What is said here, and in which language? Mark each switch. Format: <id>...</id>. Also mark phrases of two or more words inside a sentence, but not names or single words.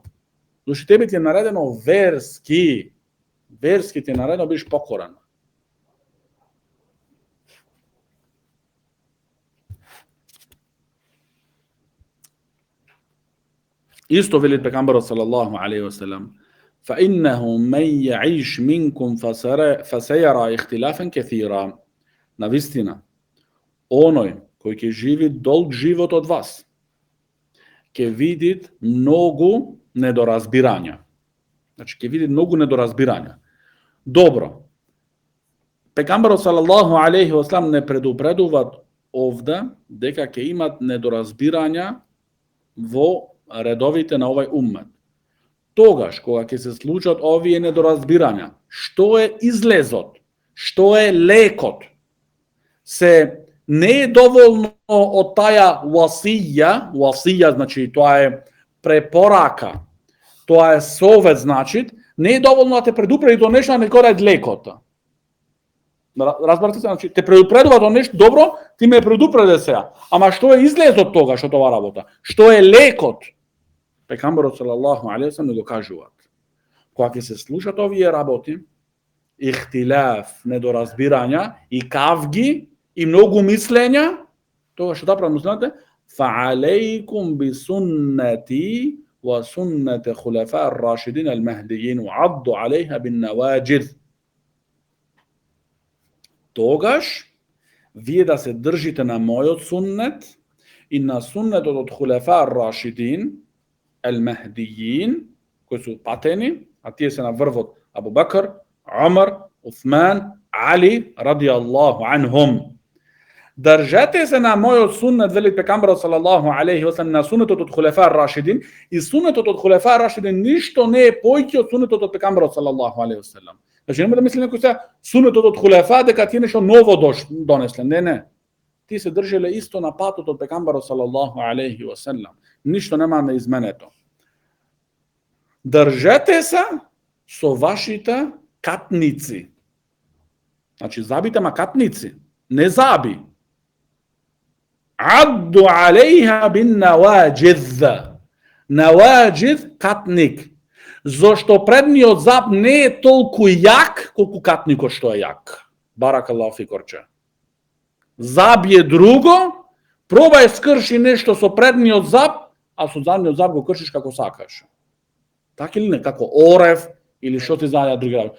<mk>Зашто тебе ти е наредено верски ти е наредено биш покорен. Исто велит пегамберот</mk> <ar>صلى الله عليه وسلم, فإنه من يعيش منكم فسيرى اختلافا كثيرا.</ar> <mk>Навистина, оној кој ќе живи долг живот од вас, ќе види многу недоразбирања. Значи, ќе види многу недоразбирања. Добро. Пегамберот</mk> <ar>صلى الله عليه وسلم</ar> <mk>не предупредува овде дека ќе имат недоразбирања во редовите на овој уммет. Тогаш, кога ќе се случат овие недоразбирања, што е излезот, што е лекот, се не е доволно од таја васија, значи тоа е препорака, тоа е совет, значи, не е доволно да те предупреди до нешто, а не кога е лекот. Разбрате се, значи, те предупредува до нешто добро, ти ме предупреди сега. Ама што е излезот тога што тоа работа? Што е лекот? Пегамберот</mk> <ar>صلى الله عليه وسلم</ar> <mk>го кажуваат. Кога ќе се слушат овие работи, ихтилаф, недоразбирања и кавги и многу мислења, тоа што да правиме, знаете,</mk> <ar>فَعَلَيْكُمْ بِسُنَّتِي وَسُنَّةِ خُلَفَاءِ الرَّاشِدِينَ الْمَهْدِيِّينَ وَعَضُّوا عَلَيْهَا بِالنَّوَاجِذِ.</ar> <mk>Тогаш вие да се држите на мојот суннет и на суннетот од</mk> <ar>الخلفاء الراشدين,</ar> <mk>al-Mahdiyin, кои су патени, а тие се на врвот Абу Бакр, Умар, Усман, Али,</mk> <ar>رضي الله عنهم.</ar> <mk>Држете се на мојот суннет, вели пегамберот</mk> <ar>صلى الله عليه وسلم,</ar> <mk>на суннетот од</mk> <ar>الخلفاء الراشدين,</ar> <mk>и суннетот од</mk> <ar>الخلفاء الراشدين</ar> <mk>ништо не е поиќе од суннетот од пегамберот</mk> <ar>صلى الله عليه وسلم.</ar> <mk>Значи нема да мисли некој се суннетот од хулефа дека тие нешто ново донесле. Не. Ти се држеле исто на патот од пегамберот</mk> <ar>صلى الله عليه وسلم.</ar> <mk>ништо нема неизменето. Држете се со вашите катници. Значи забите ма катници, не заби.</mk> <ar>عضوا عليها بالنواجذ.</ar> <mk>Наваджид катник. Зошто предниот зап не е толку јак колку катникот што е јак.</mk> <ar>بارك الله فيكم.</ar> <mk>Заб е друго, пробај скрши нешто со предниот зап, а со задниот зап го кршиш како сакаш. Така или не, како орев или што ти зајда други работи.</mk>